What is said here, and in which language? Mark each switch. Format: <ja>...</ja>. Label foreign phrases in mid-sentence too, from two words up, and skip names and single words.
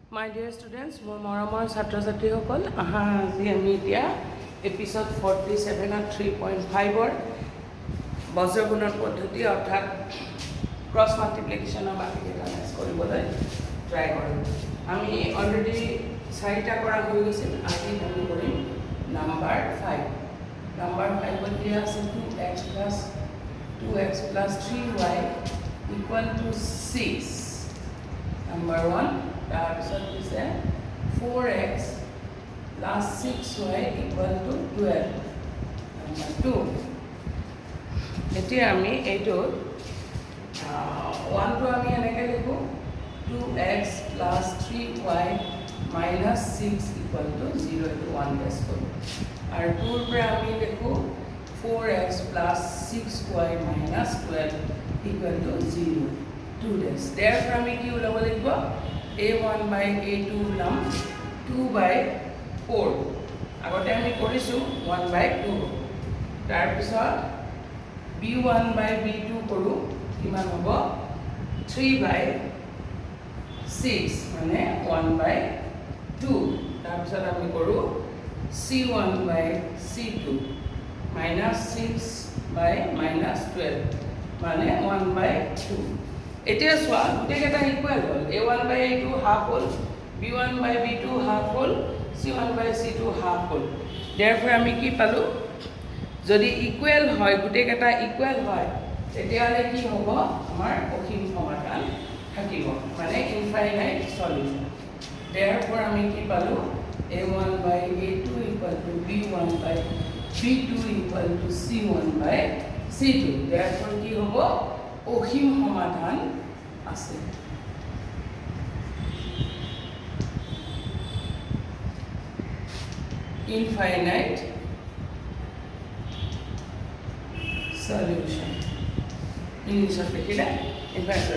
<en>My dear students,</en> <as>মোৰ মৰমৰ ছাত্ৰ ছাত্ৰীসকল আজি আমি এতিয়া এপিসোড 47 আর 3.5 বজ্ৰ গুণন পদ্ধতি অৰ্থাৎ</as> <en>cross multiplication</en> <as>বাকিকেইটা মেচ কৰিবলৈ ট্ৰাই কৰিম। আমি অলৰেডি 4টা কৰা হৈ গৈছিল, আজি আমি কৰিম নাম্বাৰ 5। নাম্বাৰ 5 দিয়া আছে</as> <en>2x plus 3y equal to 6।</en> <as>নাম্বাৰ 1 তাৰপিছত দিছে</as> <en>4x plus 6y equal to 12।</en> <as>নাম্বাৰ 2 এতিয়া আমি এইটো 1টো আমি এনেকৈ লিখোঁ</as> <en>2x plus 3y minus 6 equal to 0</en> <as>এইটো 1 বেছ কৰোঁ আৰু 2ৰ পৰা আমি লিখোঁ</as> <en>4x plus 6y minus 12 equal to 0 2 days।</en> <as>therefore আমি কি ওলাব লাগিব</as> <en>a1 by a2</en> <as>নাম</as> <en>2 by 4</en> <as>আগতে আমি কৰিছোঁ</as> <en>1 by 2</en> <as>তাৰপিছত</as> <en>b1 by b2</en> <as>কৰোঁ কিমান হ'ব</as> <en>3 by 6</en> <as>মানে</as> <en>1 by 2</en> <as>তাৰপিছত আমি কৰোঁ</as> <en>c1 by c2 minus 6 by minus 12</en> <as>মানে</as> <en>1 by 2।</en> <as>এতিয়া চোৱা গোটেইকেইটা ইকুৱেল হ'ল</as> <en>a1 by a2</en> <as>হাফ হ'ল</as> <en>b1 by b2</en> <as>হাফ হ'ল</as> <en>c1 by c2</en> <as>হাফ হ'ল। therefore আমি কি পালোঁ যদি ইকুৱেল হয় গোটেইকেইটা ইকুৱেল হয় তেতিয়াহ'লে কি হ'ব আমাৰ অসীম সমাধান থাকিব মানে</as> <en>infinite solution.</en> <as>therefore আমি কি পালোঁ</as> <en>a1 by a2 equal to b1 by b2 equal to c1 by c2।</en> <as>therefore কি হ'ব অসীম সমাধান আছে।</as> <en>infinite solution</en> <as>ইংলিছত লিখিলে ইনফাইনাইট।</as>